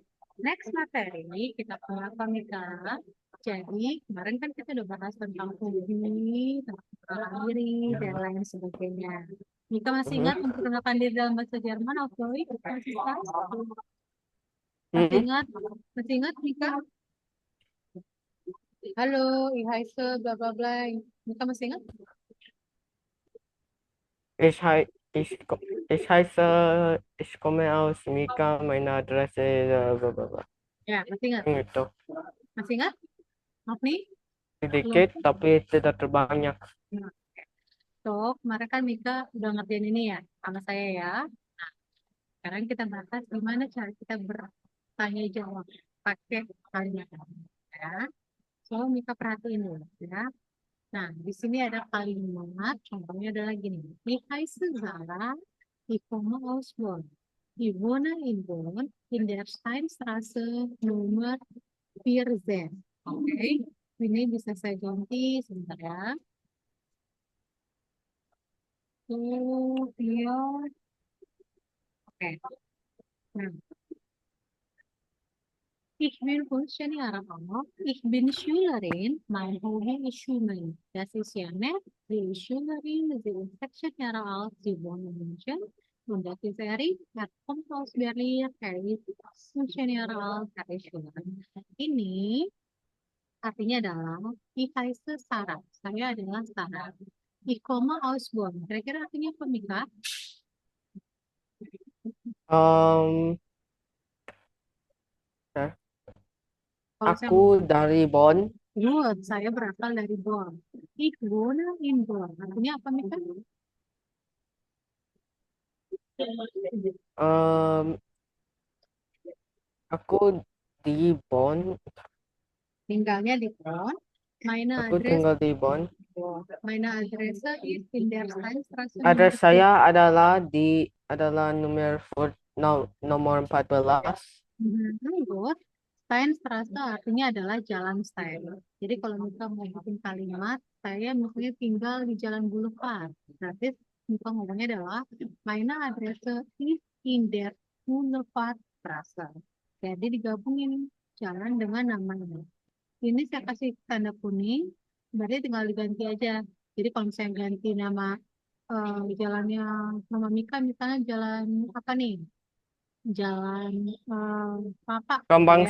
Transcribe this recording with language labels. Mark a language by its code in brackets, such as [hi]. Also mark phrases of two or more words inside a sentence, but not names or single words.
[id] Next materi kita punya apa, Mika? Jadi, kemarin kan kita udah bahas tentang hobi, tentang perkenalan diri, dan lain sebagainya. Mika masih ingat Mhm. memperkenalkan diri dalam bahasa Jerman, oke? Masih ingat? Masih Mhm. ingat? Masih ingat, Mika? Halo, [de] ich heiße bla bla bla. [id] Mika masih ingat? [de] Ich heiße, ich komme aus Mika, meine Adresse, blablabla. [id] Ya, masih ingat? Gitu. Masih ingat? Maaf nih, belum. Sedikit tapi tidak terbanyak. Nah, so, kemarin kan Mika udah ngerjain ini ya, sama saya ya. Sekarang kita bahas gimana cara kita bertanya jawab pakai kalimat. Ya. So, Mika perhatiin dulu ya. Nah, di sini ada kalimat, contohnya adalah gini. [de] Ich heiße Sarah, ich komme aus Bonn. Ich wohne in Bonn, in der Steinstraße Nummer 14. Oke, ini bisa saya ganti sebentar ya. Tuh, dia. Oke. Nah, ich bin 15 Jahre alt. Ich bin Schülerin. Mein Hobby ist Schwimmen. Das ist ja nett. Sie ist Schülerin. Sie ist 16 Jahre alt. Sie wohnt in München. Und das ist Erik. Er kommt aus Berlin. Er ist 15 Jahre alt. Er ist Schülerin. [id] Ini artinya adalah [de] ich heiße Sarah. [id] Saya adalah Sarah. [de] Ich komme aus Bonn. [id] Kira-kira artinya apa, Mika? Um, ya, Kalau saya aku dari Bonn. Good, saya berasal dari Bonn. [de] Ich wohne in Bonn. [id] Artinya apa, Mika? Um, aku di Bonn. Tinggalnya di Bonn. Meine Aku [de] Adresse, [id] tinggal di Bonn. [de] meine Adresse ist in der Steinstraße Adres Nummer [id] saya adalah nomor 14. Good. Steinstraße artinya adalah jalan Stein. Jadi kalau Mika mau bikin kalimat, saya misalnya tinggal di Jalan Boulevard. Berarti Mika ngomongnya adalah [de] meine Adresse ist in der Boulevardstraße. [id] Jadi digabungin jalan dengan namanya. Ini saya kasih tanda kuning, berarti tinggal diganti aja. Jadi kalau misalnya ganti nama jalannya nama Mika, misalnya jalan apa nih? Jalan Bapak gitu ya.